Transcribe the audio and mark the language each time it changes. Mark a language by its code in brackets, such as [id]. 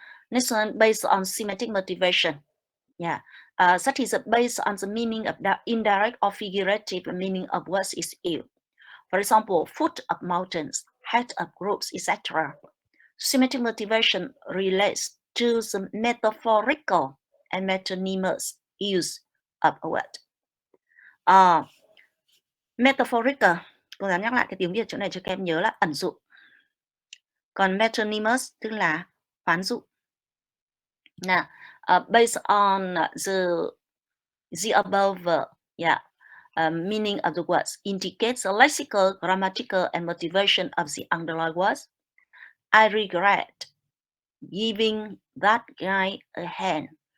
[en] Next one, based on semantic motivation. Yeah, that is based on the meaning of the indirect or figurative meaning of words is ill. For example, foot of mountains, head of groups, etc. Semantic motivation relates to the metaphorical and metonymous use of a word. [vi] Metaphorical, cô dám nhắc lại cái tiếng Việt chỗ này cho các em nhớ là ẩn dụ. Còn metonymous tức là khoán dụ. [en] Now, based on the above, meaning of the words indicates the lexical, grammatical, and motivation of the underlying words. I regret giving that guy a hand.